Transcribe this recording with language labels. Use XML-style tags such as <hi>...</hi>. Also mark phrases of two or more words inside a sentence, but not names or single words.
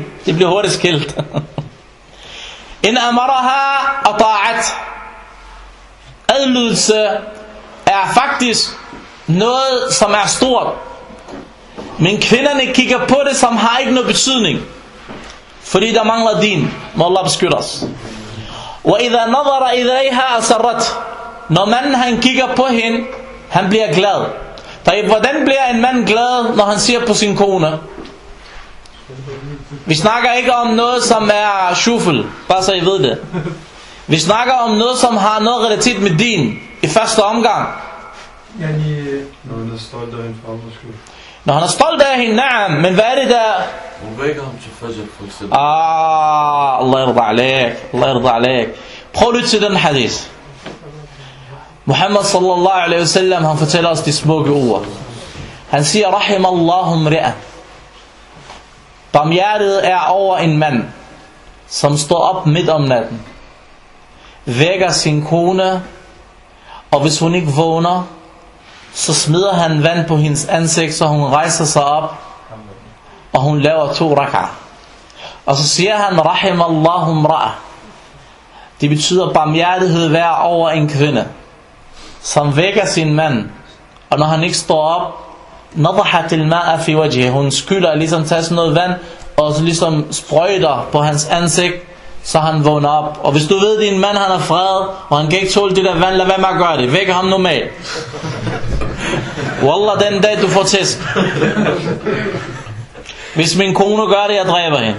<da>De blev hurtigt skilt.</da> <ar>إن أمرها أطاعت.</ar> <da>Adlydelse er faktisk noget, som er stort. Men kvinderne kigger på det, som har ikke noget betydning, fordi der mangler din. Må Allah beskytte os.</da> <ar>وإذا نظر إليها أسرت.</ar> <da>Når manden han kigger på hende, han bliver glad. Hvordan bliver en mand glad, når han ser på sin kone? Vi snakker ikke om noget, som er shufel, bare så I ved det. Vi snakker om noget, som har noget realitet med din i første omgang. Når han er stolt af hende for andres skyld. Når han er stolt af hende, naam, men hvad er det der? Hun vækker ham til fajr for eksempel.</da> <ar>الله يرضى عليك، الله يرضى عليك.</ar> <da>Prøv lyt til den hadith. Muhammad</da> <ar>صلى الله عليه وسلم,</ar> <da>han fortæller os de smukke ord. Han siger,</da> <ar>رحم الله امرأ.</ar> <da>Barmhjertet er over en mand, som står op midt om natten. vækker sin kone, og hvis hun ikke vågner, så smider han vand på hendes ansigt, så hun rejser sig op, og hun laver 2 rak'ah. Og så siger han,</da> <ar>رحم الله امرأة.</ar> <da>Det betyder barmhjertighed hver over en kvinde, som vækker sin mand, og når han ikke står op,</da> <ar>نضحت الماء في وجهه,</ar> <da>hun skylder ligesom tager sådan noget vand, og så ligesom sprøjter på hans ansigt, så han vågner op. Og hvis du ved, din mand han er fred, og han kan ikke tåle det der vand, lad være med at gøre det. Vækker ham normalt. Wallah, den dag du får tæsk. Hvis min kone gør det, jeg dræber hende.</da>